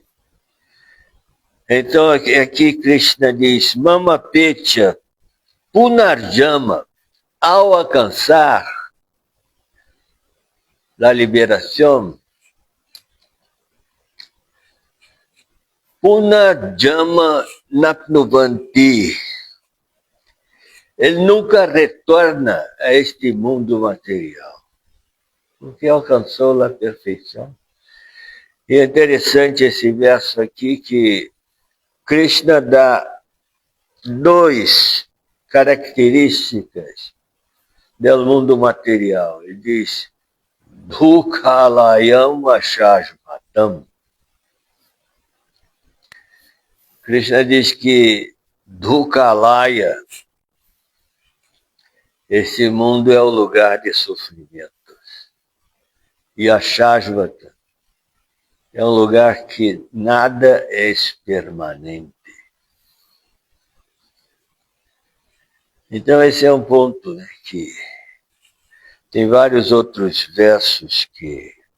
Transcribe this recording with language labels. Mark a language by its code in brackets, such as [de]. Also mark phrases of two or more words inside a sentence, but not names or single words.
[pt] Então, aqui Krishna diz, [sa] मम पेत्य पुनर्जम, [pt] ao alcançar a liberação, [sa] पुनर्जम नाप्नुवन्ति, [pt] ele nunca retorna a este mundo material, porque alcançou a perfeição. E é interessante esse verso aqui que Krishna dá duas características do mundo material. Ele diz, [sa] दुखालयम् अशश्वतम्. [pt] Krishna diz que Dhukhalaya, esse mundo é o lugar de sofrimentos. E ashashvata é um lugar que nada é permanente. Então esse é um ponto, né, que tem vários outros versos que